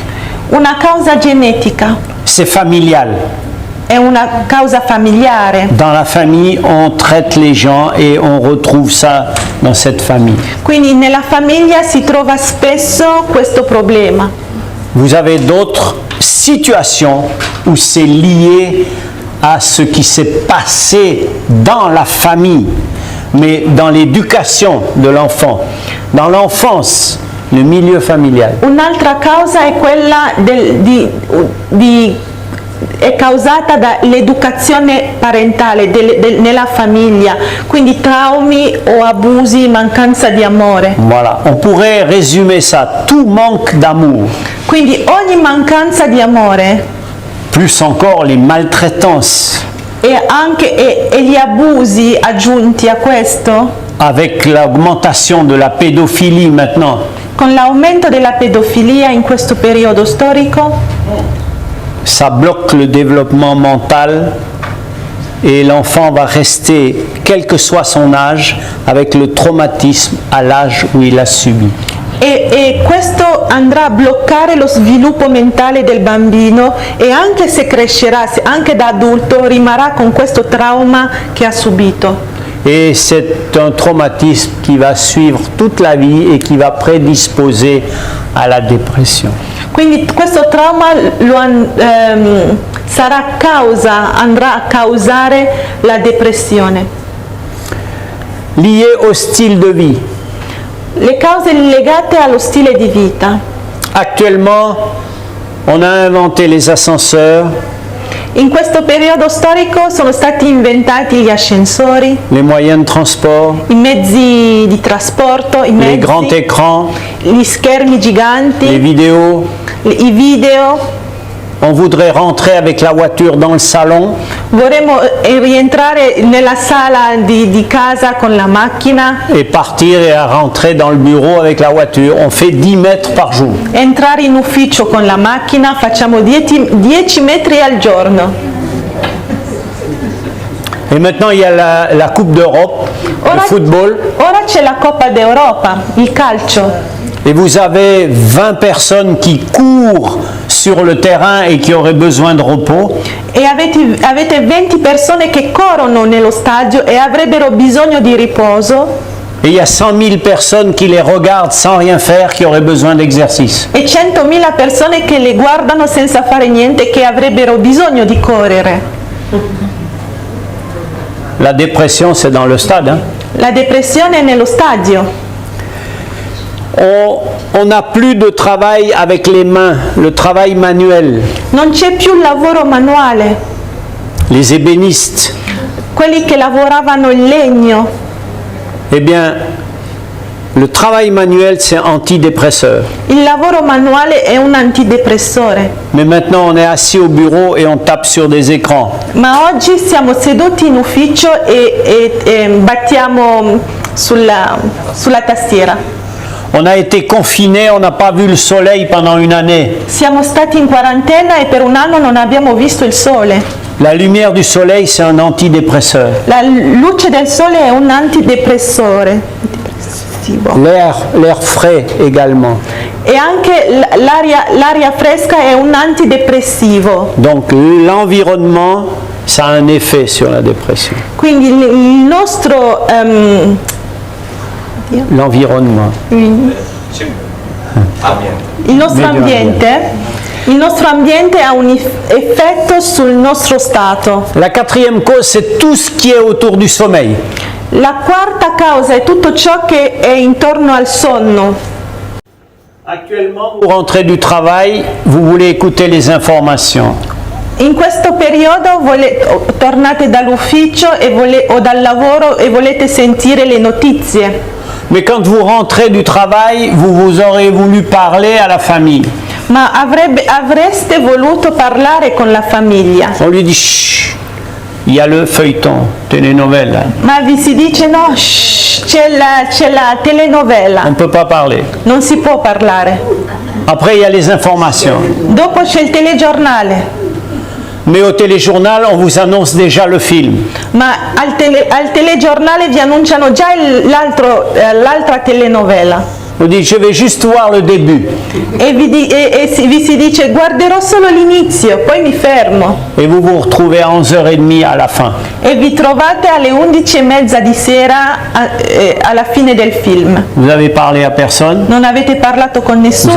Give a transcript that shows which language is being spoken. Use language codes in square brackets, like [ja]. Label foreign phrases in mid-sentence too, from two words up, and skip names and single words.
[it] Una causa genetica [fr] c'est familial. [it] è una causa familiare, [fr] Dans la famille, on traite les gens et on retrouve ça dans cette famille. [it] quindi nella famiglia si trova spesso questo problema. [fr] Vous avez d'autres situations où c'est lié à ce qui s'est passé dans la famille, mais dans l'éducation de l'enfant, dans l'enfance, le milieu familial. [it] Un'altra causa è quella è causata dall'educazione parentale nella famiglia, quindi traumi o abusi, mancanza di amore. [fr] Voilà, on pourrait résumer ça, tout manque d'amour, [it] Quindi ogni mancanza di amore [fr] plus encore les maltraitances, [it] e gli abusi aggiunti a questo, [fr] avec l'augmentation de la pédophilie maintenant, [it] con l'aumento della pedofilia in questo periodo storico, [fr] ça bloque le développement mental et l'enfant va rester, quel que soit son âge, avec le traumatisme à l'âge où il a subi. [it] e questo andrà a bloccare lo sviluppo mentale del bambino e anche se crescerà, anche da adulto, rimarrà con questo trauma che ha subito. [fr] Et c'est un traumatisme qui va suivre toute la vie et qui va prédisposer à la dépression. [it] Quindi questo trauma andrà a causare la depressione. [fr] Lié au style de vie. [it] Le cause legate allo stile di vita. [fr] Actuellement, on a inventé les ascenseurs, [it] In questo periodo storico sono stati inventati gli ascensori, [fr] les moyens de transport, [it] i mezzi di trasporto, [fr] les grands écrans, [it] gli schermi [fr] les [it] giganti, [fr] vidéos. [it] i video. [fr] On voudrait rentrer avec la voiture dans le salon. [it] Vorremmo rientrare nella sala di casa con la macchina, [fr] Et partir et à rentrer dans le bureau avec la voiture. On fait 10 mètres par jour. [it] entrare in ufficio con la macchina, facciamo 10 metri al giorno. [fr] Et maintenant, il y a la Coupe d'Europe, le football. [it] Ora c'è la Coppa d'Europa, il calcio, [fr] Et vous avez 20 personnes qui courent sur le terrain et qui auraient besoin de repos. [it] e avete 20 persone che corrono nello stadio e avrebbero bisogno di riposo, [fr] Et il y a 100 000 personnes qui les regardent sans rien faire, qui auraient besoin d'exercice. [it] e 100.000 persone che le guardano senza fare niente, che avrebbero bisogno di correre. [fr] La dépression, c'est dans le stade. Hein. [it] La depressione è nello stadio. [fr] On n'a plus de travail avec les mains, le travail manuel. [it] Non c'è più il lavoro manuale, [fr] Les ébénistes, [it] quelli che lavoravano il legno. [fr] eh bien, le travail manuel, c'est antidépresseur. [it] Il lavoro manuale è un antidepressore, [fr] Mais maintenant, on est assis au bureau et on tape sur des écrans. [it] ma oggi siamo seduti in ufficio e battiamo sulla tastiera. [fr] On a été confinés, on n'a pas vu le soleil pendant une année. [it] Siamo stati in quarantena e per un anno non abbiamo visto il sole. [fr] La lumière du soleil, c'est un antidépresseur. [it] La luce del sole è un antidepressore. [fr] L'air frais également. [it] E anche l'aria fresca è un antidepressivo. [fr] Donc l'environnement, ça a un effet sur la dépression. [it] Quindi il nostro [fr] L'environnement. [it] Il nostro ambiente ha un effetto sul nostro stato. [fr] La quatrième cause, c'est tout ce qui est autour du sommeil. [it] La quarta causa è tutto ciò che è intorno al sonno. [fr] Actuellement, vous rentrez du travail, vous voulez écouter les informations. [it] In questo periodo tornate dall'ufficio o dal lavoro e volete sentire le notizie. [fr] Mais quand vous rentrez du travail, vous aurez voulu parler à la famille. [it] Ma avreste voluto parlare con la famiglia. [fr] On lui dit, chut, il y a le feuilleton, [it] telenovela. Ma vi si dice no, shh, c'è la telenovela. [fr] On ne peut pas parler. [it] Non si può parlare. [fr] Après, il y a les informations. [it] Dopo c'è il telegiornale. [fr] Mais au téléjournal, on vous annonce déjà le film. [it] Ma al telegiornale vi annunciano già l'altra telenovela. [fr] On dit, je vais juste voir le début. [it] E vi si dice guarderò solo l'inizio, poi mi fermo. [fr] Et vous vous retrouvez à 11h30 à la fin. [it] E vi trovate alle 11:30 di sera alla fine del film. [fr] Vous avez parlé à personne. [it] Non avete parlato con [fr] Vous [it] nessuno.